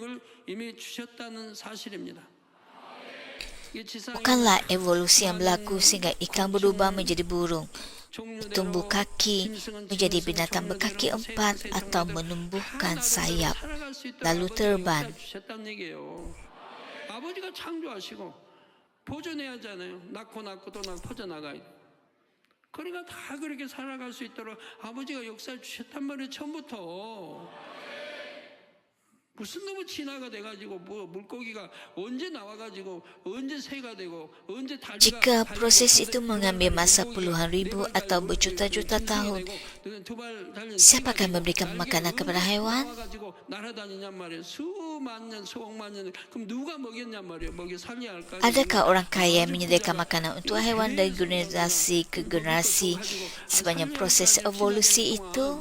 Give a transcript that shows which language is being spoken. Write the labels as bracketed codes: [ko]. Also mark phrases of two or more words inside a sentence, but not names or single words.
[ms] Bukanlah evolusi yang berlaku sehingga ikan berubah menjadi burung, tumbuh kaki menjadi binatang berkaki empat atau menumbuhkan sayap, lalu terbang. [ko] 아버지가 창조하시고 보존해야 하잖아요. 낳고 또 퍼져나가야 돼. 그러니까 다 그렇게 살아갈 수 있도록 아버지가 역사를 주셨단 말이에요. 처음부터. 무슨 너무 진화가 돼가지고 뭐 물고기가 언제 나와가지고 언제 새가 되고 언제 달리가 [ms] Jika proses itu mengambil masa puluhan ribu atau berjuta-juta tahun, siapakah memberikan makanan kepada haiwan? Adakah orang kaya yang menyediakan makanan untuk haiwan dari generasi ke generasi sepanjang proses evolusi itu?